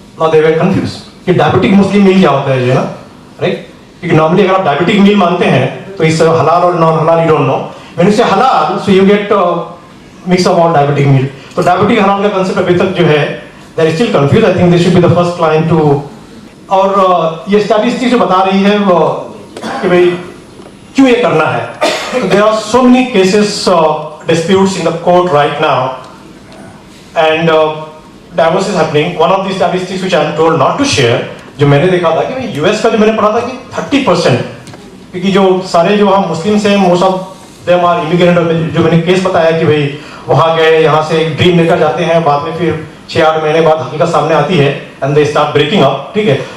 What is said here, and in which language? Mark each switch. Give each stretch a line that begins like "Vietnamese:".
English: now they were confuse
Hindi: कि diabetic मुस्लिम मील क्या होता है जो है ना, राइट, क्योंकि नॉर्मली अगर आप डायबिटिक मील मानते हैं तो इससे हलाल और नॉन हलाल
English: You don't know, when you say halal so you get mix of all diabetic meal.
Hindi: तो डायबिटिक हलाल का कांसेप्ट अभी तक जो है
English: they are still confused. I think they should be the first client to,
Hindi: और ये स्टैटिस्टिक्स जो बता रही है वो कि भाई क्यों ये करना है।
English: So there are so many cases disputes in the court right now and divorce is happening. One of the statistics which I am told not to share,
Hindi: जो मैंने देखा था कि भाई यूएस का जो मैंने पढ़ा था कि 30%, क्योंकि जो सारे जो हम मुस्लिम्स हैं
English: most of them are immigrant,
Hindi: जो मैंने केस बताया कि भाई वहाँ गए, यहाँ से एक ड्रीम लेकर जाते हैं, बाद में फिर 6-8 महीने बाद हकीकत सामने आती है
English: and they start breaking up,
Hindi: ठीक है।